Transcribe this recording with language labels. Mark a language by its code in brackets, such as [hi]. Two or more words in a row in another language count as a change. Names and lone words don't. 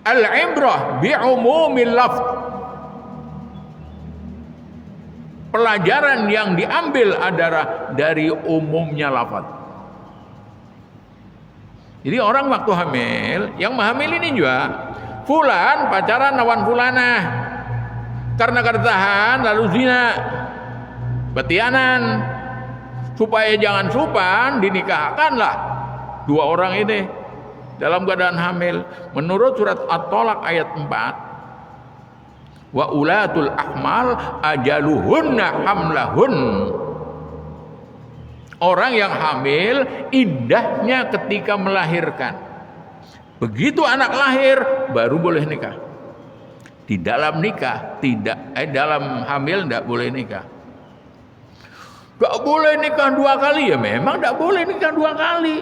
[ar] Al-ibrah bi'umumil lafz. [id] Pelajaran yang diambil adalah dari umumnya lafaz. [bjn] Jadi orang waktu hamil, yang hamil ini juga fulan pacaran lawan fulanah. Karena kada tahan lalu zina. Betianan, supaya jangan supan dinikahkanlah dua orang ini dalam keadaan hamil. [id] Menurut surat At-Thalaq ayat 4, [ar] wa ulatul ahmal ajaluhunna hamlahun. [id] Orang yang hamil iddahnya ketika melahirkan. Begitu anak lahir baru boleh nikah. Di dalam nikah dalam hamil tidak boleh nikah. Gak boleh nikah dua kali, ya memang gak boleh nikah dua kali.